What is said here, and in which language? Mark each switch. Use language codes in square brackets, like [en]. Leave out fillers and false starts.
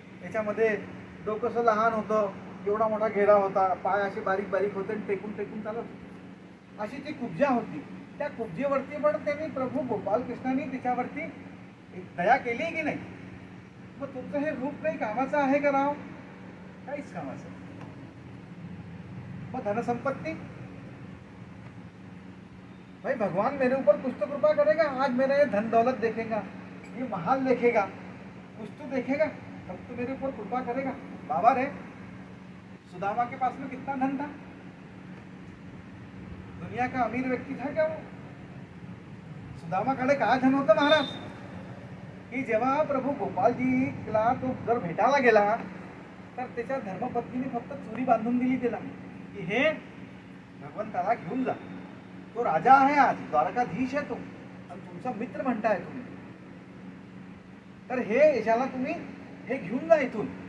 [mr] त्याच्यामध्ये डोकंसं लहान होतं, एवढा मोठा घेरा होता, पाय असे बारीक बारीक होते आणि टेकून टेकून चालत. अशी ती कुब्जा होती. त्या कुब्जेवरती पण त्यांनी प्रभू गोपाल कृष्णाने तिच्यावरती दया केली की नाही? मग तुमचं हे रूप काही कामाचं आहे का राव? काहीच कामाचं. मग धनसंपत्ती, [hi] भाई भगवान मेरे ऊपर कुछ तो कृपा करेगा. आज मेरा ये धन दौलत देखेगा, ये महाल देखेगा, कुछ तो देखेगा, तब तो मेरे ऊपर कृपा करेगा. बाबा रे, सुदामा के पास में कितना धन था? दुनिया का अमीर व्यक्ती था क्या वो? [mr] सुदामाकडे काय धन होतं महाराज की जेव्हा प्रभू गोपालजीला तो जर भेटायला गेला तर त्याच्या धर्मपत्नीने फक्त चोरी बांधून दिली त्याला की हे भगवंताला घेऊन जा, तो राजा आहे, आज द्वारकाधीश आहे तो आणि तुमचा मित्र म्हणताय तुम्ही, तर हे याच्याला तुम्ही हे घेऊन जा इथून.